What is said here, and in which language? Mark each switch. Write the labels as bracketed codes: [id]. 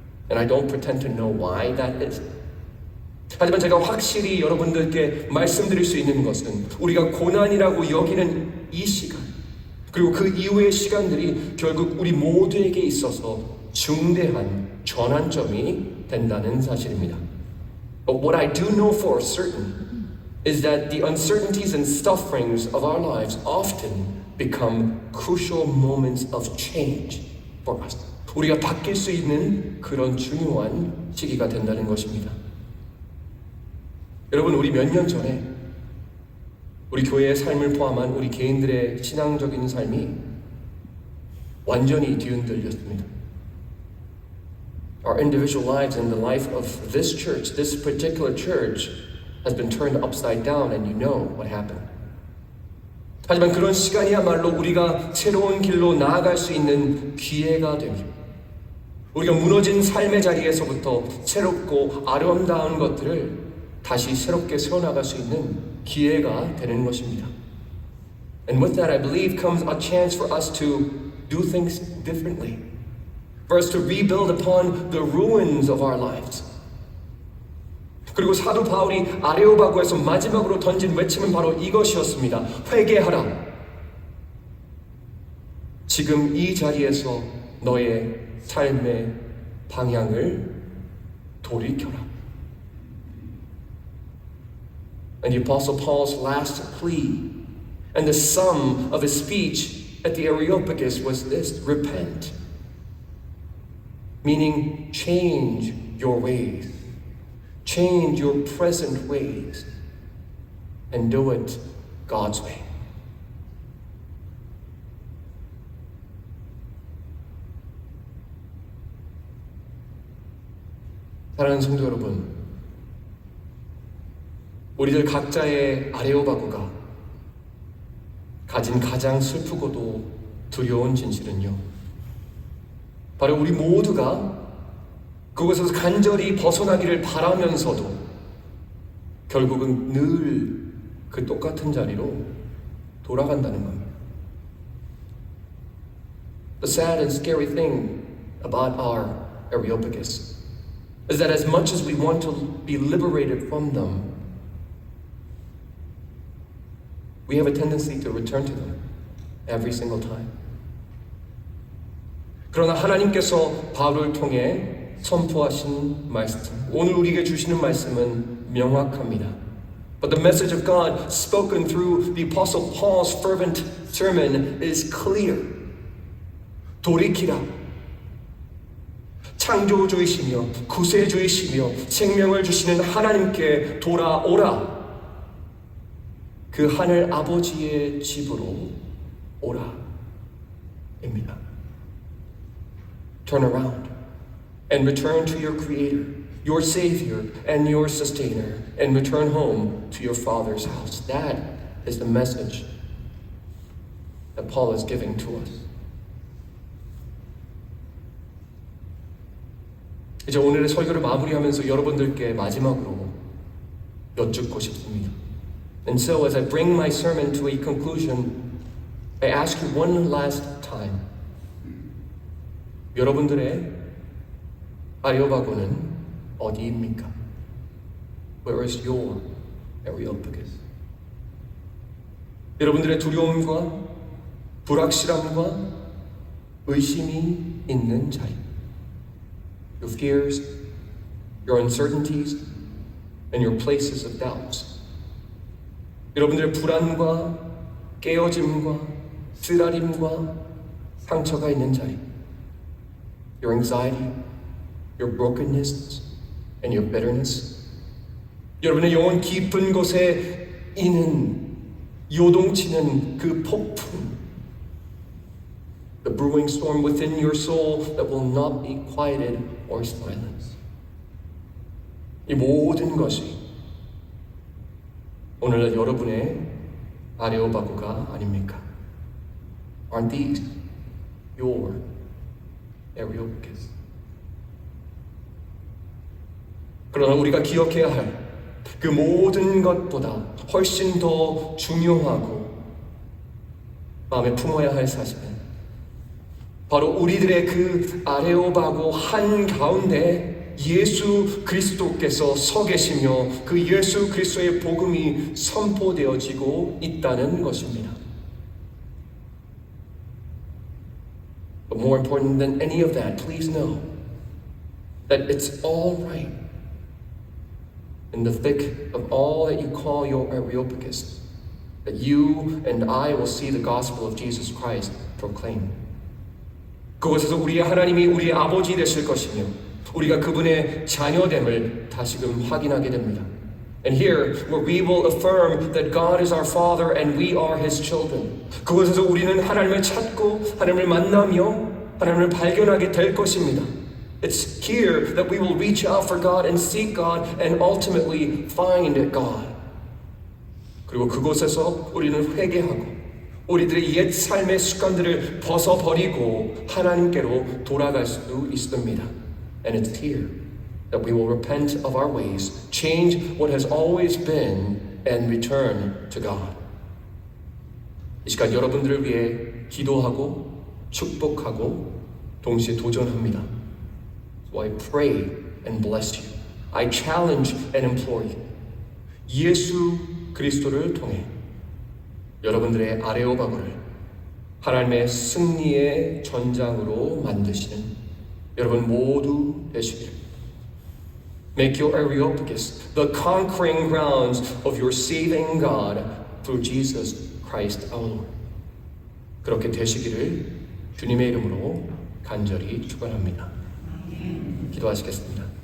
[en] And I don't pretend to know why that is. [ko] 하지만 제가 확실히 여러분들께 말씀드릴 수 있는 것은 우리가 고난이라고 여기는 이 시간 그리고 그 이후의 시간들이 결국 우리 모두에게 있어서 중대한 전환점이 된다는 사실입니다. [en] But what I do know for certain is that the uncertainties and sufferings of our lives often become crucial moments of change for us. [ko] 우리가 바뀔 수 있는 그런 중요한 시기가 된다는 것입니다. 여러분, 우리 몇 년 전에 우리 교회의 삶을 포함한 우리 개인들의 신앙적인 삶이 완전히 뒤흔들렸습니다. [en] Our individual lives and the life of this church, this particular church, has been turned upside down, and you know what happened. [ko] 하지만 그런 시간이야말로 우리가 새로운 길로 나아갈 수 있는 기회가 됩니다. 우리가 무너진 삶의 자리에서부터 새롭고 아름다운 것들을 다시 새롭게 세워나갈 수 있는 기회가 되는 것입니다. [en] And with that, I believe comes a chance for us to do things differently. For us to rebuild upon the ruins of our lives. [ko] 그리고 사도 바울이 아레오바고에서 마지막으로 던진 외침은 바로 이것이었습니다. 회개하라. 지금 이 자리에서 너의 삶의 방향을 돌이켜라. [en] And the Apostle Paul's last plea and the sum of his speech at the Areopagus was this: repent. Meaning, change your ways. Change your present ways. And do it God's way. [ko] 사랑하는 성도 여러분, 우리들 각자의 아레오바고가 가진 가장 슬프고도 두려운 진실은요, 바로 우리 모두가 그곳에서 간절히 벗어나기를 바라면서도 결국은 늘 그 똑같은 자리로 돌아간다는 겁니다. [en] The sad and scary thing about our Areopagus is that as much as we want to be liberated from them, we have a tendency to return to them every single time. [ko] 그러나 하나님께서 바울을 통해 선포하신 말씀, 오늘 우리에게 주시는 말씀은 명확합니다. [en] But the message of God spoken through the Apostle Paul's fervent sermon is clear. [ko] 돌이키라. 창조주이시며 구세주이시며 생명을 주시는 하나님께 돌아오라. 그 하늘 아버지의 집으로 오라. 입니다. [en] Turn around and return to your Creator, your Savior and your Sustainer, and return home to your Father's house. That is the message that Paul is giving to us. [ko] 이제 오늘의 설교를 마무리하면서 여러분들께 마지막으로 여쭙고 싶습니다. [en] And so as I bring my sermon to a conclusion, I ask you one last time. [ko] 여러분들의 아레오바고는 어디입니까? [en] Where is your Areopagus? [ko] 여러분들의 두려움과 불확실함과 의심이 있는 자리. [en] Your fears, your uncertainties, and your places of doubts. [ko] 여러분들의 불안과 깨어짐과 쓰라림과 상처가 있는 자리. [en] Your anxiety, your brokenness, and your bitterness. [ko] 여러분의 영혼 깊은 곳에 있는 요동치는 그 폭풍. [en] The brewing storm within your soul that will not be quieted or silenced. [ko] 이 모든 것이 오늘날 여러분의 아레오바고가 아닙니까? [en] Aren't these your Areopagus? [ko] 그러나 우리가 기억해야 할 그 모든 것보다 훨씬 더 중요하고 마음에 품어야 할 사실은 바로 우리들의 그 아레오바고 한가운데 예수 그리스도께서 서 계시며 그 예수 그리스도의 복음이 선포되어지고 있다는 것입니다. [en] But more important than any of that, please know that it's all right in the thick of all that you call your Areopagus, that you and I will see the gospel of Jesus Christ proclaimed. [ko] 그곳에서 우리의 하나님이 우리의 아버지 되실 것이며 우리가 그분의 자녀됨을 다시금 확인하게 됩니다. [en] And here, where we will affirm that God is our Father and we are His children. [ko] 그곳에서 우리는 하나님을 찾고 하나님을 만나며 하나님을 발견하게 될 것입니다. [en] It's here that we will reach out for God and seek God and ultimately find God. [ko] 그리고 그곳에서 우리는 회개하고 우리들의 옛 삶의 습관들을 벗어버리고 하나님께로 돌아갈 수 있습니다. [en] And it's here that we will repent of our ways, change what has always been, and return to God. [ko] 이 시간 여러분들을 위해 기도하고 축복하고 동시에 도전합니다. [en] So I pray and bless you. I challenge and implore you. [ko] 예수 그리스도를 통해 여러분들의 아레오바고를 하나님의 승리의 전장으로 만드시는 여러분 모두 되시기를. [en] Make your Areopagus the conquering grounds of your saving God through Jesus Christ our Lord. [ko] 그렇게 되시기를 주님의 이름으로 간절히 축원합니다. 기도하시겠습니다.